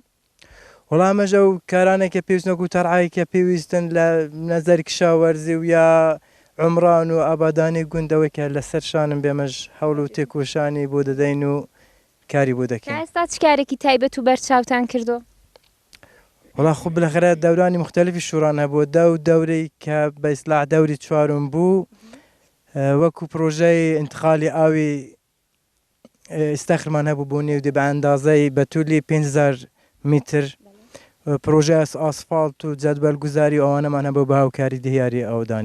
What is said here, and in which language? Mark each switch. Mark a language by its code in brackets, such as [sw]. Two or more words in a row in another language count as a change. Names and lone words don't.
[ckb] وەڵامەژە و کارانێکە پێویستنەکو تەرعایکە پێویستن لە نەزەر کشاوەرزی و یا عمران و ئابادانی گوندەوەی کە لەسەر شانم بێمەش هەوڵ و تێکۆشانی بۆ دەدەین و کاری بۆ دەکەین. ئێستا چ کارێکی تایبەت و بەرچاوتان کردو؟ وڵا [fa] خوب بالاخره [ckb] دەورانی مختلفی شوڕان هەبووە دەورەی کە بە ئیسلاح دەوری چوارم بوو وەکو پرۆژەی انتقالی ئاوی ئێستاخرمان هەبوو بۆ نێو بە ئەندازەی بەتولی 5000 میتر پرۆژه ئاسفالت و جەدوەلگوزاری ئەوانەمان هەبوو بە هاوکاری دەیاری ئەوەدانی.